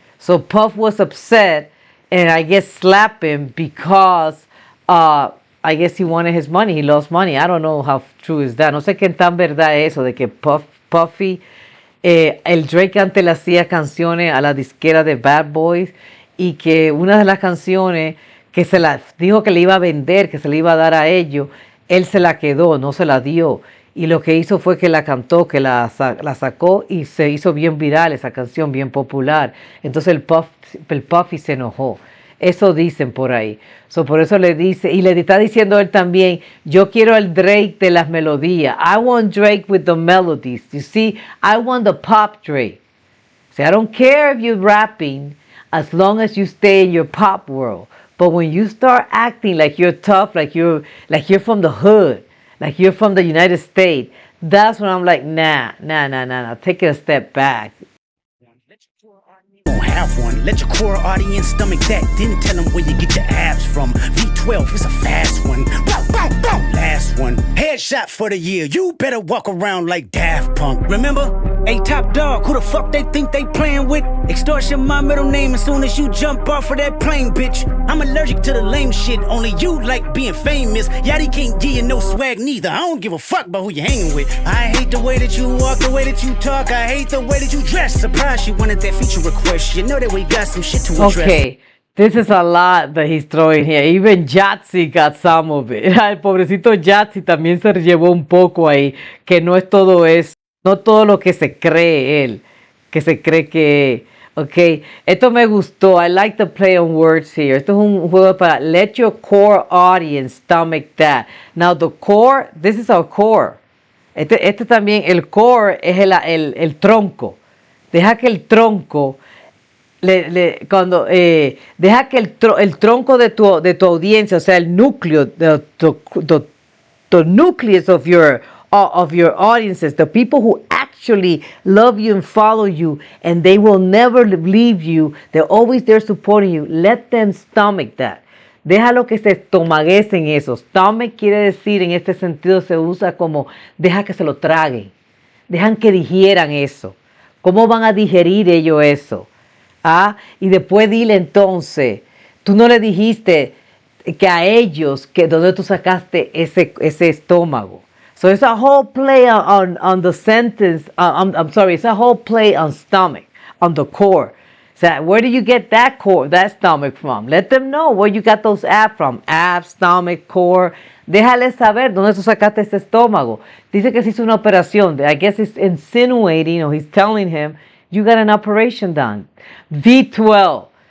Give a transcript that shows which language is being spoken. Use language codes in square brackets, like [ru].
[en] So Puff was upset, and I guess slapped him because I guess he wanted his money. He lost money. I don't know how true is that. [es] No sé qué tan verdad es eso de que Puffy, el Drake antes le hacía canciones a la disquera de Bad Boys, y que una de las canciones que se la dijo que le iba a vender, que se le iba a dar a ellos, él se la quedó, no se la dio. Y lo que hizo fue que la cantó, que la sacó, y se hizo bien viral esa canción, bien popular. Entonces el Puffy se enojó. Eso dicen por ahí. So, por eso le dice, y le está diciendo él también, yo quiero el Drake de las melodías. [en] I want Drake with the melodies. You see, I want the pop Drake. So I don't care if you're rapping as long as you stay in your pop world. But when you start acting like you're tough, like you're from the hood, like you're from the United States, that's when I'm like, nah. Take it a step back. Don't have one. Let your core audience stomach that. Then tell them where you get your abs from. V12 is a fast one. Bow, bow, bow. Last one. Headshot for the year. You better walk around like Daft Punk. Remember? Hey, top dog, who the fuck they think they playing with? Extortion my middle name as soon as you jump off of that plane, bitch. I'm allergic to the lame shit. Only you like being famous. Yachty can't give you no swag neither. I don't give a fuck about who you hanging with. I hate the way that you walk, the way that you talk. I hate the way that you dress. Surprised she wanted that feature request. You know that we got some shit to address. Okay, this is a lot that he's throwing here. Even Jatsi got some of it. [es] El pobrecito Jatsi también se llevó un poco ahí, que no es todo eso, no todo lo que se cree él, que se cree que... Okay, esto me gustó. [en] I like the play on words here. [es] Esto es un juego para [en] let your core audience stomach that. Now the core, this is our core. [es] Este también, el core es el tronco. Deja que el tronco... deja que el tronco de tu audiencia, o sea, el núcleo, [en] the nucleus of your audiences, the people who actually love you and follow you, and they will never leave you, they're always there supporting you, let them stomach that. [es] Déjalo que se estomaguecen eso. Stomach quiere decir, en este sentido se usa como deja que se lo traguen, dejan que digieran eso. ¿Cómo van a digerir ellos eso? Y después dile entonces, tú no le dijiste que a ellos, que donde tú sacaste ese estómago. [en] So it's a whole play on the sentence, I'm sorry, it's a whole play on stomach, on the core. So where do you get that stomach from? Let them know where you got those abs from. Abs, stomach, core. [es] Déjale saber dónde tú sacaste ese estómago. Dice que se hizo una operación. [en] I guess it's insinuating, or he's telling him, you got an operation done. V12.